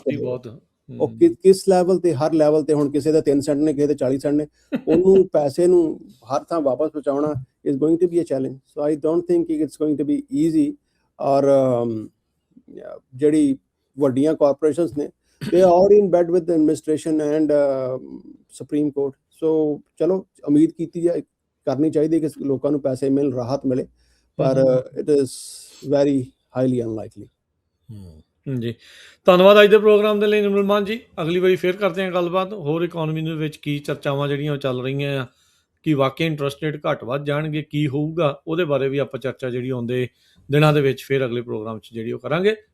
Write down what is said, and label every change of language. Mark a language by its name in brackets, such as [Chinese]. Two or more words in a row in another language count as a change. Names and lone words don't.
[Punjabi] ਕਰਤੀ ਕੇ ਆਓ, ਬਹੁਤ। ਉਹ ਕਿਸ ਲੈਵਲ ਤੇ, ਹਰ ਲੈਵਲ ਤੇ, ਹੁਣ ਕਿਸੇ ਦਾ 3 ਸੈਂਟ ਨੇ, ਕਿਸੇ ਦੇ 40 ਸੈਂਟ ਨੇ, ਉਹਨੂੰ ਪੈਸੇ ਨੂੰ ਹਰ ਥਾਂ ਵਾਪਸ ਪਹੁੰਚਾਉਣਾ [English] is going to be a challenge. So I don't think it's going to be easy. [Punjabi] ਔਰ ਜਿਹੜੀ ਵੱਡੀਆਂ ਕਾਰਪੋਰੇਸ਼ਨਸ ਨੇ, [English] they are all in bed with the administration and Supreme Court. [Punjabi] So ਚਲੋ ਉਮੀਦ ਕੀਤੀ ਜਾਏ, ਕਰਨੀ ਚਾਹੀਦੀ ਕਿ ਲੋਕਾਂ ਨੂੰ ਪੈਸੇ ਮਿਲ, ਰਾਹਤ ਮਿਲੇ, ਪਰ [English] it is very highly unlikely. [Punjabi] ਜੀ, ਧੰਨਵਾਦ ਅੱਜ ਦੇ ਪ੍ਰੋਗਰਾਮ ਦੇ ਲਈ ਨਿਰਮਲ ਮਾਨ ਜੀ। ਅਗਲੀ ਵਾਰੀ ਫਿਰ ਕਰਦੇ ਹਾਂ ਗੱਲਬਾਤ, ਹੋਰ ਇਕੋਨਮੀ ਦੇ ਵਿੱਚ ਕੀ ਚਰਚਾਵਾਂ ਜਿਹੜੀਆਂ ਉਹ ਚੱਲ ਰਹੀਆਂ ਆ, ਕਿ ਵਾਕਈ [English] interest rate [Punjabi] ਘੱਟ ਵੱਧ ਜਾਣਗੇ, ਕੀ ਹੋਊਗਾ, ਉਹਦੇ ਬਾਰੇ ਵੀ ਆਪਾਂ ਚਰਚਾ ਜਿਹੜੀ ਆਉਂਦੇ ਦਿਨਾਂ ਦੇ ਵਿੱਚ ਫਿਰ ਅਗਲੇ ਪ੍ਰੋਗਰਾਮ 'ਚ ਜਿਹੜੀ ਉਹ ਕਰਾਂਗੇ।